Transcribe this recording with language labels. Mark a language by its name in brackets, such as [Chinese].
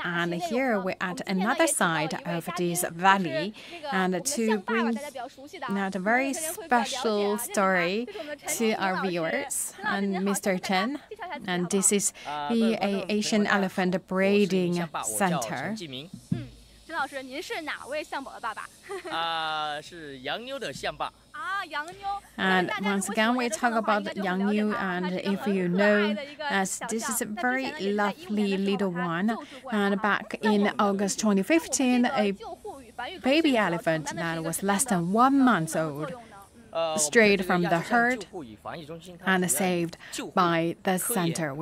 [English] And here we're at another side of this valley, and to bring that very special story to our viewers. And Mr. Chen, and this is the Asian Elephant Breeding Center. [Chinese] 陈老师，您是哪位象宝的爸爸？是洋妞的象爸。 [English] And once again, we talk about Yang Yu, and if you know, as this is a very lovely little one. And back in August 2015, a baby elephant that was less than 1 month old strayed from the herd and saved by the center.